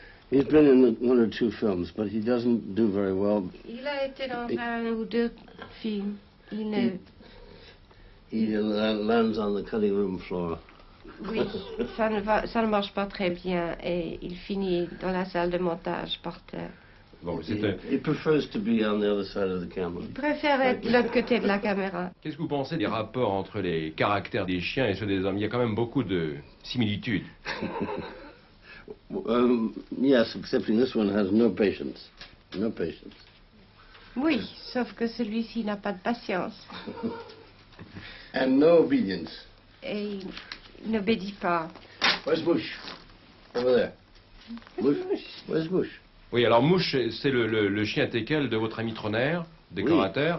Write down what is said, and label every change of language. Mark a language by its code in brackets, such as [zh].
[en] He's been in 1 or 2 films, but he doesn't do very well. [fr] Il a été dans 1 ou 2 films. [en] He lands on the cutting room floor. [fr] Oui, ça ne marche pas très bien et il finit dans la salle de montage par terre. Bon, [en] He prefers to be on the other side of the camera. [fr] Il préfère être de l'autre côté de la caméra. Qu'est-ce que vous pensez des rapports entre les caractères des chiens et ceux des hommes? Il y a quand même beaucoup de similitudes. [en] Yes, excepting this one has no patience. No patience. [fr] Oui, sauf que celui-ci n'a pas de patience. [en] And no obedience. [fr] Et il n'obéit pas. [en] Where's Bush? Over there. Bush? Where's Bush? [fr] Oui, alors Mouche, c'est le chien teckel de votre ami Troner, décorateur.